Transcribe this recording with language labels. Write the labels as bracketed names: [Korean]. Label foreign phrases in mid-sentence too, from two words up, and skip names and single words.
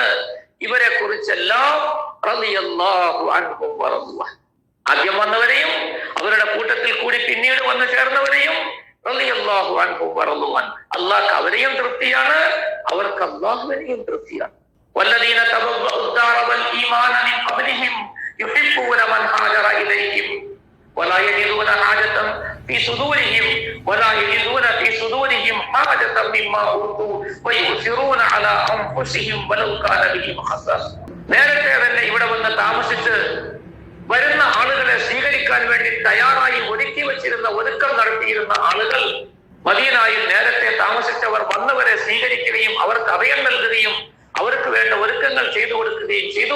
[Malayalam] ഇവരെ കുറിച്ചെല്ലാം [Arabic] رضي الله عنهم ورضوا عنه, [Malayalam] ആദ്യം വന്നവരെയും അവരുടെ കൂട്ടത്തിൽ കൂടി പിന്നീട് വന്നു ചേർന്നവരെയും [Arabic] رضي الله عنهم ورضوا عنه, [Malayalam] അല്ലാഹു അവരെയും തൃപ്തിയാണ്, അവർക്ക് അല്ലാഹുവിനെയും തൃപ്തിയാണ്. [Arabic] والذين تبوءوا الدار والإيمان من قبلهم يحبون من هاجر إليهم ولا يجدون حاجة في صدورهم حاجة مما أوتوا ويؤثرون على أنفسهم ولو كان بهم خصاصة. [Malayalam] നേരത്തെ തന്നെ ഇവിടെ വന്ന് താമസിച്ച് വരുന്ന ആളുകളെ സ്വീകരിക്കാൻ വേണ്ടി തയ്യാറായി ഒരുക്കി വെച്ചിരുന്ന, ഒരുക്കം നടത്തിയിരുന്ന ആളുകൾ, മദീനയിൽ നേരത്തെ താമസിച്ചവർ വന്നവരെ സ്വീകരിക്കുകയും അവർക്ക് അഭയം നൽകുകയും അവർക്ക് വേണ്ട ഒരുക്കങ്ങൾ ചെയ്തു കൊടുക്കുകയും ചെയ്തു.